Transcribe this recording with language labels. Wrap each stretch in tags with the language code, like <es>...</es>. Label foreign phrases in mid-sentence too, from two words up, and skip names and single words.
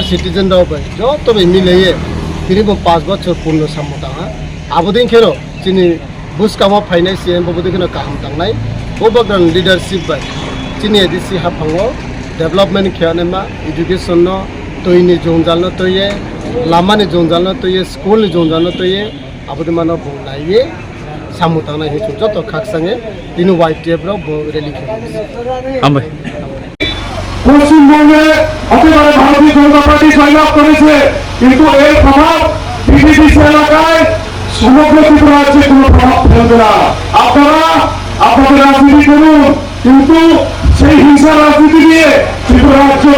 <trp>citizen daw bai jo to be mileye tiri bo 5 bochor purno samota ha abodin khero chini buskama finance CM bobodin kheno kaham tangnai obagran leadership bai chini ADC hapango development khyanema education no toini jongjal no toye lama ni jongjal no toye school ni jongjal no toye abodin mano bonglaiye samota na he joto khaksange tinu</trp> <en>white table</en> <trp>ro rally ambai</trp> <bn>পশ্চিমবঙ্গে একেবারে ভারতীয় জনতা পার্টি জয়লাভ করেছে কিন্তু এর প্রভাব পিডিপিসি এলাকায় সমগ্র ত্রিপুরা রাজ্যে কোনো প্রভাব ফেলবে না আপনারা আপনাদের রাজনীতি করুন কিন্তু সেই হিংসা রাজনীতি দিয়ে ত্রিপুরা রাজ্যকে</bn>